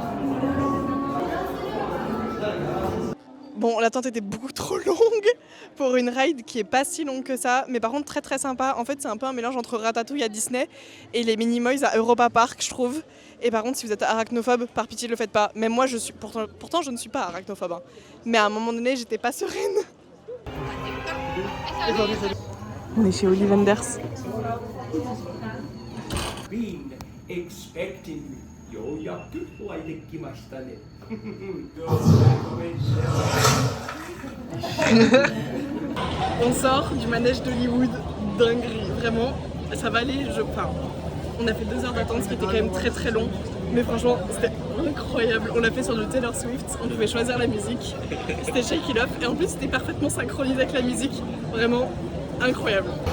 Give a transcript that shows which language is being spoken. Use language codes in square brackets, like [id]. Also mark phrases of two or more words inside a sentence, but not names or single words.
[fr] Bon, l'attente était beaucoup trop longue pour une ride qui est pas si longue que ça, mais par contre très très sympa. En fait, c'est un peu un mélange entre Ratatouille à Disney et les Minimoys à Europa Park, je trouve. Et par contre, si vous êtes arachnophobe, par pitié, ne le faites pas. Même moi, pourtant je ne suis pas arachnophobe. Hein. Mais à un moment donné, j'étais pas sereine. On est chez Ollie Wenders. [en] Been expecting you. [ja] ようやくお会いできましたね。 [fr] On sort du manège d'Hollywood, dinguerie, vraiment, ça va aller, enfin, on a fait 2 heures d'attente, ce qui était quand même très très long, mais franchement, c'était incroyable. On l'a fait sur le Taylor Swift, on pouvait choisir la musique, c'était Shake It Off, et en plus c'était parfaitement synchronisé avec la musique, vraiment incroyable.